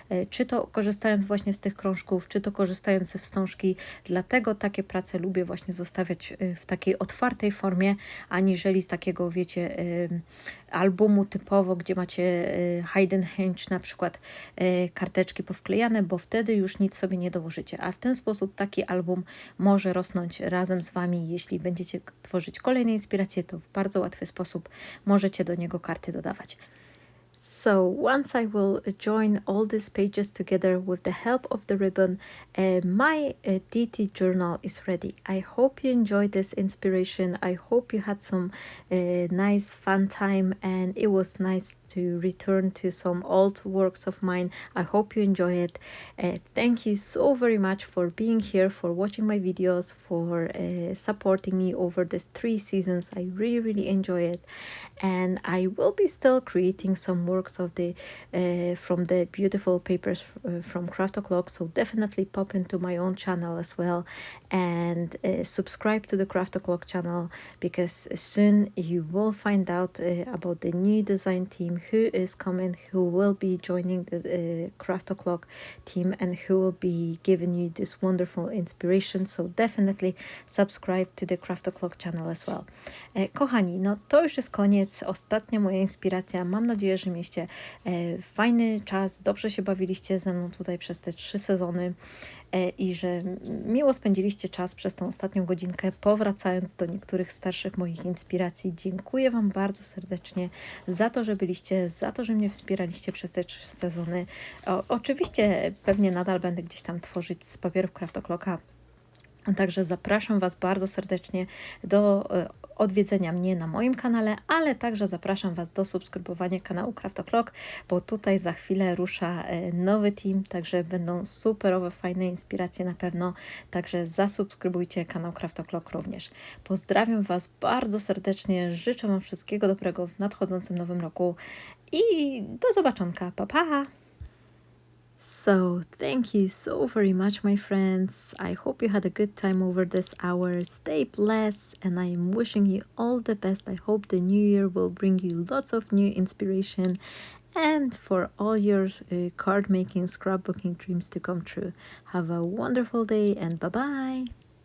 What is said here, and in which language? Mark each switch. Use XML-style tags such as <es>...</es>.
<pl>Czy to korzystając właśnie z tych krążków, czy to korzystając ze wstążki, dlatego takie prace lubię właśnie zostawiać w takiej otwartej formie, aniżeli z takiego, wiecie, albumu typowo, gdzie macie hide and hinge, na przykład karteczki powklejane, bo wtedy już nic sobie nie dołożycie, a w ten sposób taki album może rosnąć razem z Wami. Jeśli będziecie tworzyć kolejne inspiracje, to w bardzo łatwy sposób możecie do niego karty dodawać.</pl> <en>So once I will join all these pages together with the help of the ribbon, my DT journal is ready. I hope you enjoyed this inspiration. I hope you had some nice fun time, and it was nice to return to some old works of mine. I hope you enjoy it. Thank you so very much for being here, for watching my videos, for supporting me over these 3 seasons. I really enjoy it, and I will be still creating some works of the from the beautiful papers from Craft O'Clock, so definitely pop into my own channel as well, and subscribe to the Craft O'Clock channel, because soon you will find out about the new design team, who is coming, who will be joining the Craft O'Clock team, and who will be giving you this wonderful inspiration. So definitely subscribe to the Craft O'Clock channel as well.</en> <pl>Kochani, no to już jest koniec, ostatnia moja inspiracja. Mam nadzieję, że mieliście fajny czas, dobrze się bawiliście ze mną tutaj przez te 3 sezony i że miło spędziliście czas przez tą ostatnią godzinkę, powracając do niektórych starszych moich inspiracji. Dziękuję Wam bardzo serdecznie za to, że byliście, za to, że mnie wspieraliście przez te 3 sezony. Oczywiście pewnie nadal będę gdzieś tam tworzyć z papierów Craft O'Clocka. Także zapraszam Was bardzo serdecznie do odwiedzenia mnie na moim kanale, ale także zapraszam Was do subskrybowania kanału Craft O'Clock, bo tutaj za chwilę rusza nowy team, także będą superowe, fajne inspiracje na pewno, także zasubskrybujcie kanał Craft O'Clock również. Pozdrawiam Was bardzo serdecznie, życzę Wam wszystkiego dobrego w nadchodzącym nowym roku i do zobaczonka, pa pa!</pl> <en>So, thank you so very much, my friends. I hope you had a good time over this hour. Stay blessed, and I am wishing you all the best. I hope the new year will bring you lots of new inspiration, and for all your card making, scrapbooking dreams to come true. Have a wonderful day, and bye bye.</en>